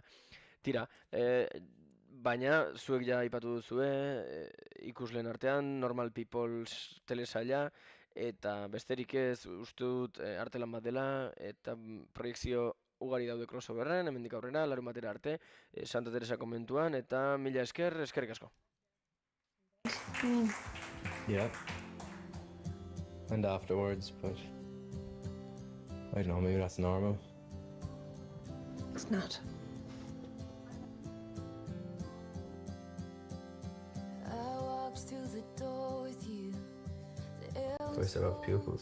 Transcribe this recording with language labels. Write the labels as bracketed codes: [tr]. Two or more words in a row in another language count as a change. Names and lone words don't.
[eu] Tira, baina zuek ja aipatu duzue, ikusleen artean, Normal People telesaila, eta besterik ez uste dut artelan bat dela, eta proiekzio ugari daude crossoverren, hemendik aurrera, larunbatera arte, Santa Teresa konbentuan, eta mila esker, eskerrik asko. [en] Yeah. And afterwards, but I don't know, maybe that's normal. It's not. Do I still have pupils?